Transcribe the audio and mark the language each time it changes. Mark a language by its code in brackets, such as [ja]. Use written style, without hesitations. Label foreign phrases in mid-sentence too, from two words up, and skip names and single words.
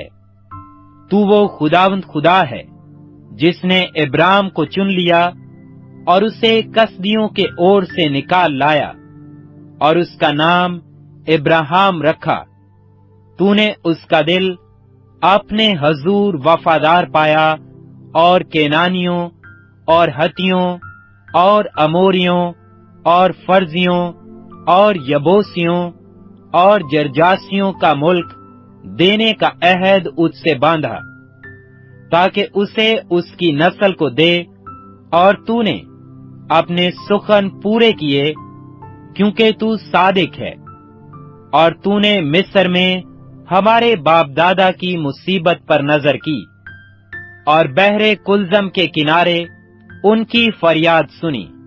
[ur] تو وہ خداوند خدا ہے جس نے ابرام کو چن لیا اور اسے کسدیوں کے اور سے نکال لایا اور اس کا نام ابراہیم رکھا. تو نے اس کا دل اپنے حضور وفادار پایا اور کینانیوں اور ہتیوں اور اموریوں اور فرزیوں اور یبوسیوں اور جرجاسیوں کا ملک دینے کا عہد اس سے باندھا، تاکہ اسے اس کی نسل کو دے، اور تو نے اپنے سخن پورے کیے، کیونکہ تو صادق ہے، اور تو نے مصر میں ہمارے باپ دادا کی مصیبت پر نظر کی، اور بحر کلزم کے کنارے ان کی فریاد سنی،